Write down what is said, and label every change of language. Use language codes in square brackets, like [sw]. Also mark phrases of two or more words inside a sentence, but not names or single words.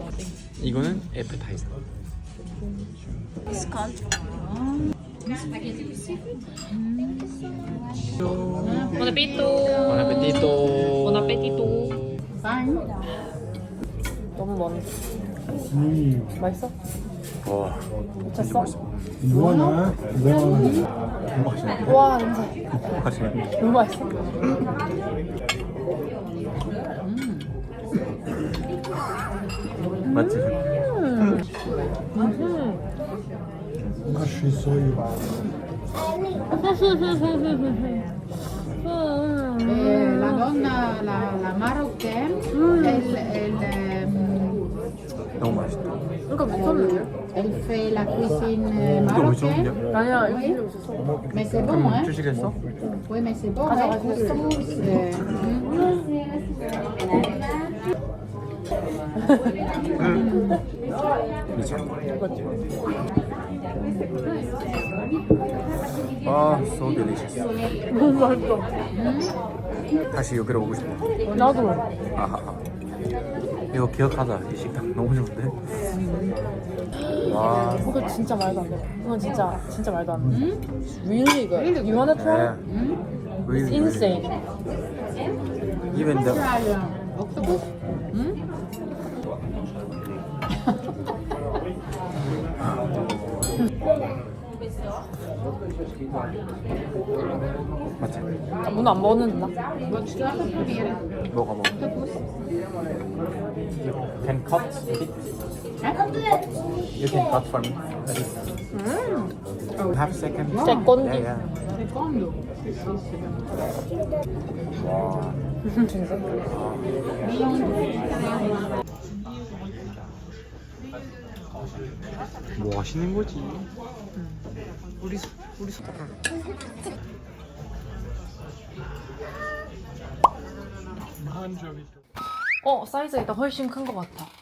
[ko] 이거는 에프타이저. [it] Buon appetito. Buon appetito. Buon appetito. Fine? [ko] 너무 먼. 맛있어? 와. 미쳤어? [it] Buona, buona. [ko] 와, 냄새. 너무 맛있어. 맞지? [it] Ma sceso io. La donna, [fr] la marocaine, [ko] 너무 맛있다. 그러니까 미쳤는데? [fr] elle fait la cuisine marocaine. [ko] 아니야, 이거 필요 없었어. [fr] Mais c'est bon, hein? [ko] 주시겠어? [fr] Oui, mais c'est bon, hein? [en] 아, so delicious. [ko] 너무 맛있어. 다시 여기로 오고 싶어. 나도. 아하. 이거 기억하자. 이 식당 너무 좋은데. 와. 이거 진짜 말도 안 돼. 이건 진짜 말도 안 돼. [en] Really good. You wanna try? [ko] 네. [en] It's insane. Even the Octopus? [ko] 맞지? 문 안 먹는다. [nl] Wat is dat proberen? [ko] 먹어. [en] You can cut it. You can cut for me. Half second. [it] Secondi. [en] Yeah, yeah. [it] Secondo. [ko] 와. 뭐 하시는 거지? 우리 사이즈가 일단 훨씬 큰 것 같아.